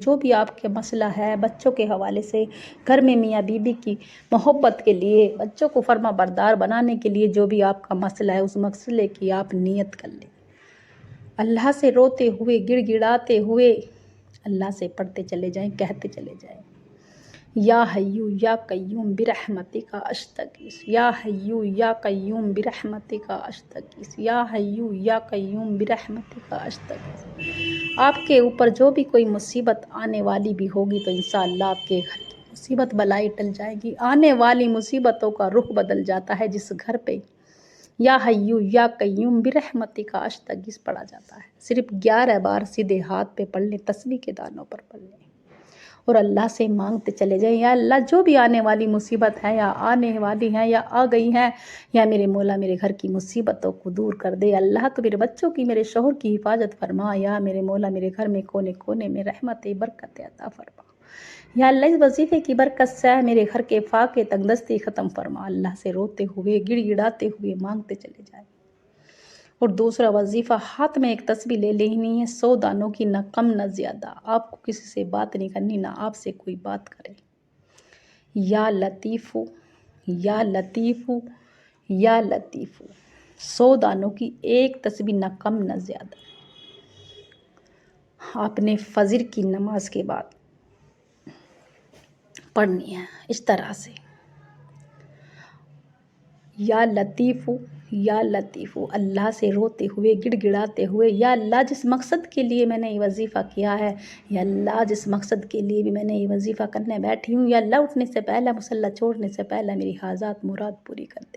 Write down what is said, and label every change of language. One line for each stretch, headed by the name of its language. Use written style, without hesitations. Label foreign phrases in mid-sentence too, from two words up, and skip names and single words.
Urdu: جو بھی آپ کے مسئلہ ہے، بچوں کے حوالے سے، گھر میں میاں بیوی کی محبت کے لیے، بچوں کو فرما بردار بنانے کے لیے، جو بھی آپ کا مسئلہ ہے، اس مسئلے کی آپ نیت کر لیں۔ اللہ سے روتے ہوئے، گڑ گڑاتے ہوئے اللہ سے پڑھتے چلے جائیں، کہتے چلے جائیں۔
Arabic: يا حي يا قيوم برحمتك أستغيث، يا حي يا قيوم برحمتك أستغيث، يا حي يا قيوم برحمتك أستغيث.
Urdu: آپ کے اوپر جو بھی کوئی مصیبت آنے والی بھی ہوگی تو ان شاء اللہ آپ کے گھر کی مصیبت بلائی ٹل جائے گی. آنے والی مصیبتوں کا رخ بدل جاتا ہے جس گھر پہ
Arabic: يا حي يا قيوم برحمتك أستغيث
Urdu: پڑھا جاتا ہے. صرف 11 بار سیدھے ہاتھ پہ پڑھ لیں، تسبیح کے دانوں پر پڑھ لیں اور اللہ سے مانگتے چلے جائیں، یا اللہ جو بھی آنے والی مصیبت ہے یا آنے والی ہے یا آ گئی ہیں، یا میرے مولا میرے گھر کی مصیبتوں کو دور کر دے. اللہ تو میرے بچوں کی، میرے شوہر کی حفاظت فرما۔ یا میرے مولا میرے گھر میں کونے کونے میں رحمت برکت عطا فرما. یا اللہ اس وظیفے کی برکت سے میرے گھر کے فاقے تنگدستی ختم فرما. اللہ سے روتے ہوئے گڑگڑاتے ہوئے مانگتے چلے جائے. اور دوسرا وظیفہ، ہاتھ میں ایک تسبیح لے لینی ہے 100 دانوں کی، نہ کم نہ زیادہ. آپ کو کسی سے بات نہیں کرنی، نہ آپ سے کوئی بات کرے.
Arabic: يا لطيف يا لطيف يا لطيف,
Urdu: 100 دانوں کی ایک تسبیح، نہ کم نہ زیادہ. آپ نے فجر کی نماز کے بعد پڑھنی ہے اس طرح سے,
Arabic: يا لطيف يا لطيف,
Urdu: اللہ سے روتے ہوئے گڑگڑاتے ہوئے، یا اللہ جس مقصد کے لیے میں نے یہ وظیفہ کیا ہے، یا اللہ جس مقصد کے لیے بھی میں نے یہ وظیفہ کرنے بیٹھی ہوں، یا اللہ اٹھنے سے پہلے، مصلہ چھوڑنے سے پہلے میری حاجات مراد پوری کر دے.